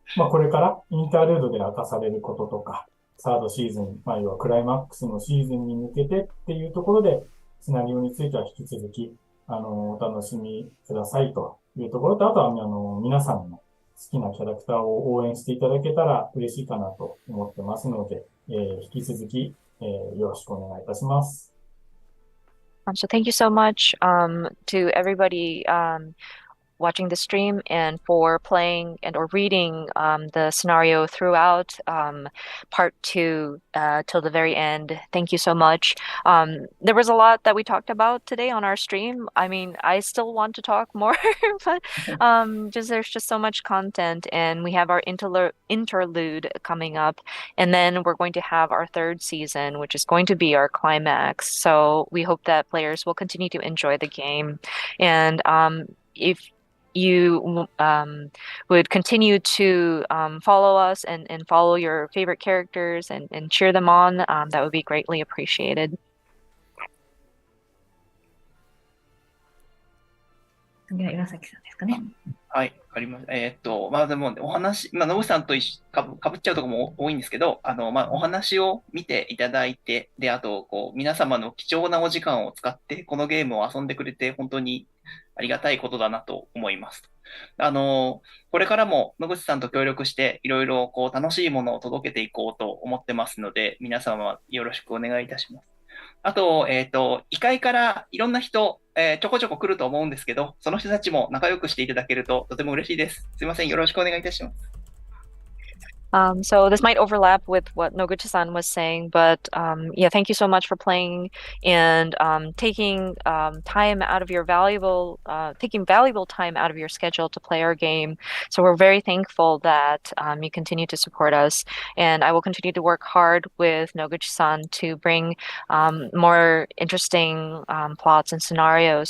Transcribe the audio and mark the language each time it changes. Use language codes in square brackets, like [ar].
[ja] これからインタールードで明かされることとか、サードシーズン、要はクライマックスのシーズンに向けてっていうところで、シナリオについては引き続き、お楽しみくださいというところと、あとは、皆さんの好きなキャラクターを応援していただけたら嬉しいかなと思ってますので、引き続き、よろしくお願いいたします。 [en] So thank you so much to everybody watching the stream and for playing and or reading the scenario throughout part 2 till the very end. Thank you so much. There was a lot that we talked about today on our stream. I mean, I still want to talk more, but there's just so much content, and we have our interlude coming up, and then we're going to have our 3rd season, which is going to be our climax. So we hope that players will continue to enjoy the game, and if you would continue to follow us and follow your favorite characters and cheer them on, that would be greatly appreciated. [ja] 次は岩崎さんですかね。はい、わかりました。でもお話、野口さんとかぶっちゃうところも多いんですけど、お話を見ていただいて、で、あと、皆様の貴重なお時間を使って、このゲームを遊んでくれて、本当にありがたいことだなと思います。これからも野口さんと協力して、いろいろ楽しいものを届けていこうと思ってますので、皆様よろしくお願いいたします。あと、異界からいろんな人、ちょこちょこ来ると思うんですけど、その人たちも仲良くしていただけるととても嬉しいです。すいません。よろしくお願いいたします。 [en] So this might overlap with what Noguchi-san was saying, but yeah, thank you so much for playing and taking time out of your valuable time out of your schedule to play our game. So we're very thankful that you continue to support us, and I will continue to work hard with Noguchi-san to bring more interesting plots and scenarios.